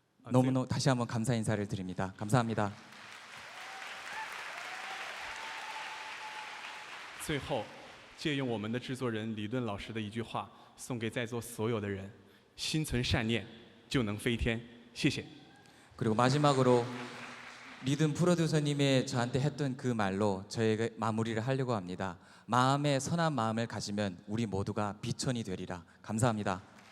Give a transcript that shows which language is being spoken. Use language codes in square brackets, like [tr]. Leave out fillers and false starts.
[ko] 너무너무 다시 한번 감사 인사를 드립니다. 감사합니다. [zh] 最后，借用我们的制作人李顿老师的一句话，送给在座所有的人：心存善念，就能飞天。谢谢。 [ko] 그리고 마지막으로 리든 프로듀서님의 저한테 했던 그 말로 저에게 마무리를 하려고 합니다. 마음에 선한 마음을 가지면 우리 모두가 비천이 되리라. 감사합니다.